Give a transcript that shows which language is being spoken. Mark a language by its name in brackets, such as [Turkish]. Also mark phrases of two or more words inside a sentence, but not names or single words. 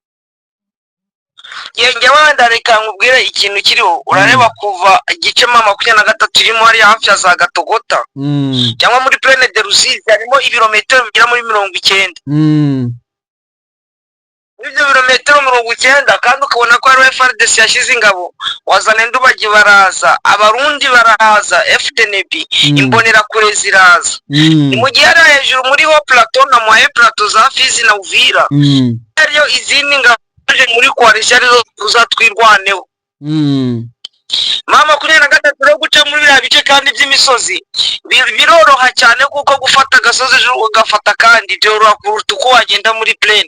[Kinyarwanda] Njyewe wenda reka nkubwire ikintu kiriho urareba kuva igice M23 irimo hari hafi ya za Gatogota cyangwa muri Plaine de Ruzizi harimo ibirometero bigera muri 90. Ibyo birometero 90 kandi ukabona ko ari FARDC yashize ingabo wazana ndubagi baraza abarundi baraza FDNB imbonera kure ziraza mu gihe ari hejuru muri ho plateau na moye plateau za Fizi na Uvira ariyo izindi ngaje muri coalition arizo tuzatwirwaneho. M23 no guca muri bya bice kandi by'imisozi biroroha cyane kuko gufata gasozi ugafata kandi byoroha kuruta uko wagenda muri plaine.